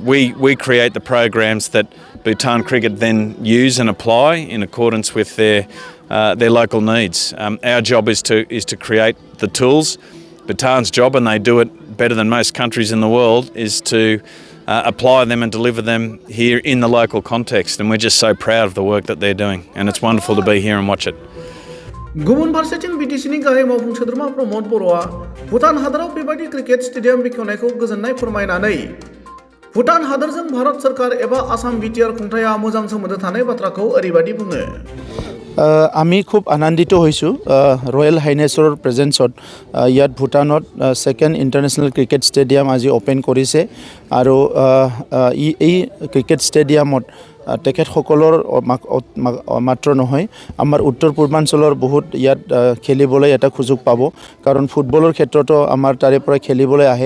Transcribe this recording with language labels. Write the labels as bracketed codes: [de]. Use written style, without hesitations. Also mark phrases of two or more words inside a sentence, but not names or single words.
[en] We create the programs that Bhutan cricket then use and apply in accordance with their local needs. Our job is to create the tools. Bhutan's job, and they do it better than most countries in the world, is to apply them and deliver them here in the local context. And we're just so proud of the work that they're doing. And it's wonderful to be here and watch it. [brx] गुबुन फारसेथिं बिटिसिनि गाहाय मावफुं सोद्रोमा प्रमद बर'आ भुटान हादराव बेबायदि [en] cricket stadium [brx] बेखेवनायखौ गोजोननाय फोरमायनानै भुटान हादरजों भारत सरकार एबा आसाम बिटिआर खुंथाया मोजां सोमोन्दो थानाय बाथ्राखौ ओरैबायदि बुङो। [as] আমি খুব আনন্দিত হৈছোঁ [en] Royal Highness's presence [as] ইয়াত ভূটানত [en] second international cricket stadium [as] আজি অ'পেন কৰিছে আৰু এই [en] cricket stadium [as] তেখেতসকলৰ মাত্ৰ নহয় আমাৰ উত্তৰ পূৰ্বাঞ্চলৰ বহুত ইয়াত খেলিবলৈ এটা সুযোগ পাব, কাৰণ ফুটবলৰ ক্ষেত্ৰতো আমাৰ তাৰে পৰা খেলিবলৈ আহে।